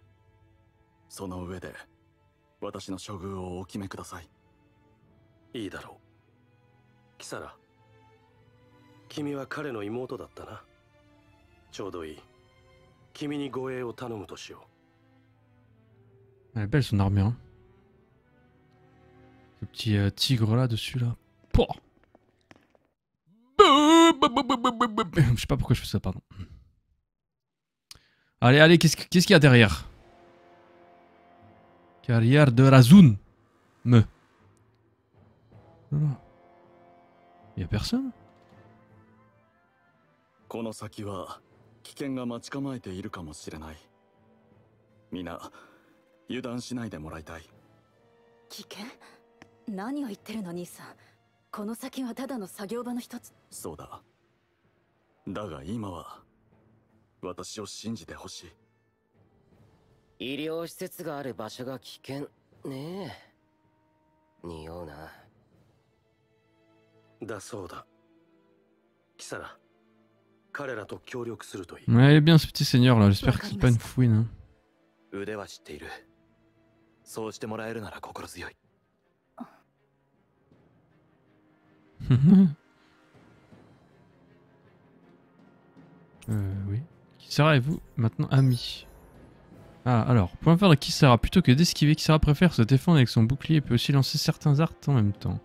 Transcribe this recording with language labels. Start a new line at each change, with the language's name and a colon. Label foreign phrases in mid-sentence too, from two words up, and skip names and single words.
Japanese: その上で私の処遇をお決めください。いいだろう。キサラ、君は彼の妹だったな。ちょうどいい。君に護衛を頼むとしよ
French: う。Elle est belle son armure. Hein. Ce petit tigre là dessus là. Pouah. Je sais pas pourquoi je fais ça, pardon. Allez, allez, qu'est-ce qu'il y a derrière? Carrière de Razun. Me. Il y a personne?
Japanese: この先は危険が待ち構えているかもしれない。皆油断しないでもらいたい。危険？何を言ってるの兄さん。この先はただの作業場の一つ。そうだ。だが今は私を信じてほしい。医療施設がある場所が危険ねえ。匂うな。だそうだ。キサラ、彼らと協力するといい。
French: Ouais, il est bien ce petit seigneur là, j'espère qu'il n'est pas une fouine.
Japanese: 腕は知っている。そうしてもらえるなら心強い。
French: Oui. Kisara et vous maintenant amis. Ah, alors, point fort de Kisara, plutôt que d'esquiver, Kisara préfère se défendre avec son bouclier et peut aussi lancer certains arts en même temps.